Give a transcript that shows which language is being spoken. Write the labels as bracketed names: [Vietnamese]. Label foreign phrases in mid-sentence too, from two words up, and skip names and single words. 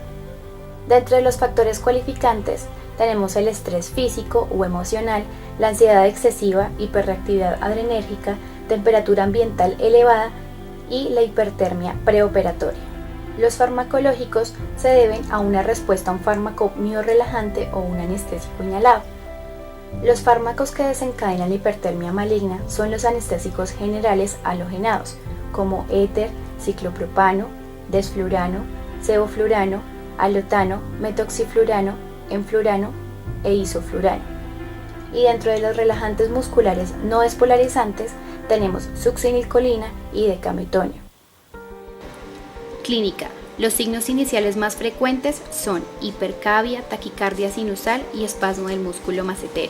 [Spanish] Dentro de los factores cualificantes tenemos el estrés físico o emocional, la ansiedad excesiva, hiperreactividad adrenérgica, temperatura ambiental elevada y la hipertermia preoperatoria. Los farmacológicos se deben a una respuesta a un fármaco miorrelajante o un anestésico inhalado. Los fármacos que desencadenan la hipertermia maligna son los anestésicos generales halogenados, como éter, ciclopropano, desflurano, sevoflurano, alotano, metoxiflurano, enflurano e isoflurano. Y dentro de los relajantes musculares no despolarizantes tenemos succinilcolina y decametonio. Clínica. Los signos iniciales más frecuentes son hipercavia, taquicardia sinusal y espasmo del músculo macetero.